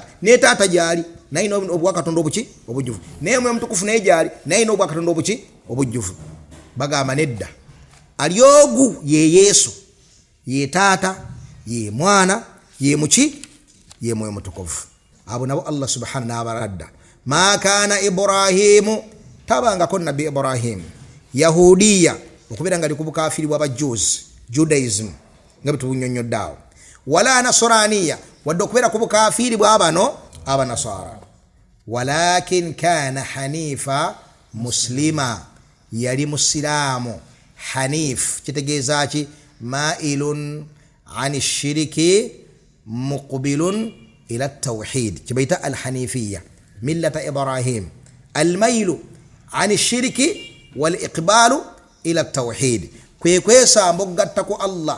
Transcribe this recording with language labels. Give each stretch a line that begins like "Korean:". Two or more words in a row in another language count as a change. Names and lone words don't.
Ganda: Ne taata gyali naye obwakatonda obuki obujjufu, naye mwoyo mutukufu naye gyali naye n'obwakatonda obuki obujjufu. Bagamba nedda, ali ogu ye Yesu, ye taata, ye mwana, ye muki, ye mwoyo mutukuvu. Abo nabo Allah subhanahu n'abaradda.
Arabic: ما كان إبراهيم,
Ganda: tabangako nabbi Ibrahim Yahudiya, okubeera nga ali ku bukaafiri bw'Abajuzi, Judaism nga betubunyonyodde awo,
Arabic: ولا نصرانية,
Ganda: wadde okubeera ku bukaafiri bw'abano Abanasara,
Arabic: ولكن كان حنيفا مسلما,
Ganda: yali musiraamu. Hanif kitegeeza ki?
Arabic: مائل عن الشرك مقبل إلى التوحيد, kibaita الحنيفية ملة إبراهيم المائل عن الشرك والإقبال إلى التوحيد,
Ganda: kwekwesamba okugatta ku Allah